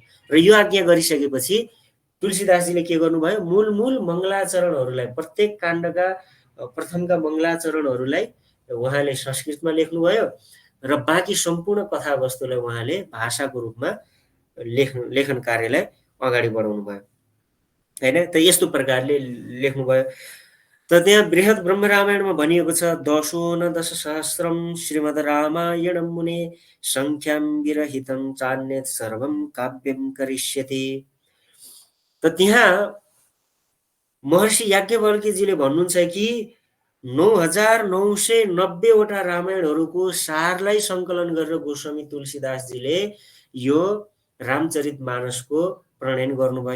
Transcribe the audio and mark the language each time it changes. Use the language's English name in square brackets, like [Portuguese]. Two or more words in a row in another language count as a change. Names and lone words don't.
[Nepali] र यो आज्ञा गरिसकेपछि तुलसीदासजीले के गर्नुभयो, मूल मूल मङ्गलाचरणहरूलाई, प्रत्येक काण्डका प्रथमका मङ्गलाचरणहरूलाई उहाँले संस्कृतमा लेख्नुभयो र बाँकी सम्पूर्ण कथावस्तुलाई उहाँले भाषाको रूपमा लेखन कार्यलाई अगाडि बढाउनु भयो, होइन? त यस्तो प्रकारले लेख्नुभयो। त त्यहाँ बृहत् ब्रह्म रामायणमा भनिएको छ, [Sanskrit] दशो न दश सहस्रम श्रीमद् रामायणं मुने सङ्ख्यां विरहितं चान्यत् सर्वं काव्यं करिष्यति। [Nepali] त त्यहाँ महर्षि याज्ञवल्क्यजीले भन्नुहुन्छ कि 9990 रामायणहरूको सारलाई सङ्कलन गरेर गोस्वामी तुलसीदासजीले यो रामचरितमानसको प्रणयन गर्नुभयो।